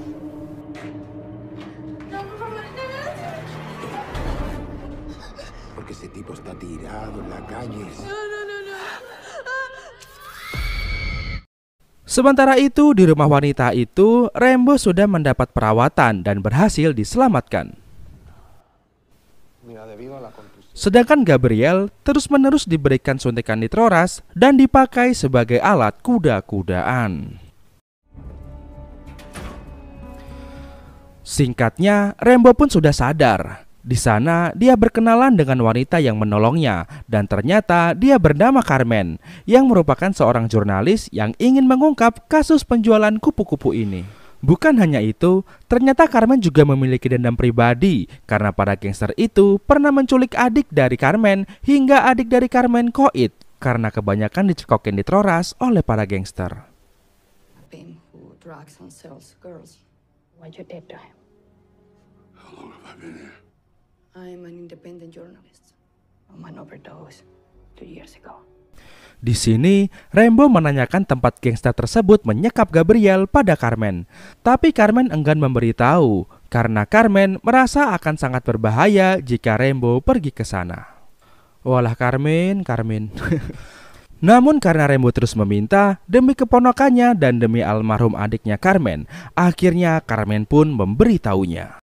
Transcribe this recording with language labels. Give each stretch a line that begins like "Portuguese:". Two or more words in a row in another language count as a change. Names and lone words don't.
Indonesian: Sementara itu di rumah wanita itu, Rambo sudah mendapat perawatan dan berhasil diselamatkan.
Spanish: Mira, debido a la contusión.
Indonesian: Sedangkan Gabriel terus-menerus diberikan suntikan nitroras dan dipakai sebagai alat kuda-kudaan. Singkatnya, Rambo pun sudah sadar. Di sana dia berkenalan dengan wanita yang menolongnya dan ternyata dia bernama Carmen yang merupakan seorang jurnalis yang ingin mengungkap kasus penjualan kupu-kupu ini. Bukan hanya itu, ternyata Carmen juga memiliki dendam pribadi karena para gangster itu pernah menculik adik dari Carmen hingga adik dari Carmen koit karena kebanyakan dicekokin nitroras oleh para gangster.
English: What you did to him? How long have I been here? I'm an independent journalist. One overdose 2 years ago.
Indonesian: Di sini, Rambo menanyakan tempat gangster tersebut menyekap Gabriel pada Carmen. Tapi Carmen enggan memberitahu karena Carmen merasa akan sangat berbahaya jika Rambo pergi ke sana. Walah Carmen. Namun karena Rambo terus meminta demi keponakannya dan demi almarhum adiknya Carmen, akhirnya Carmen pun memberitahunya.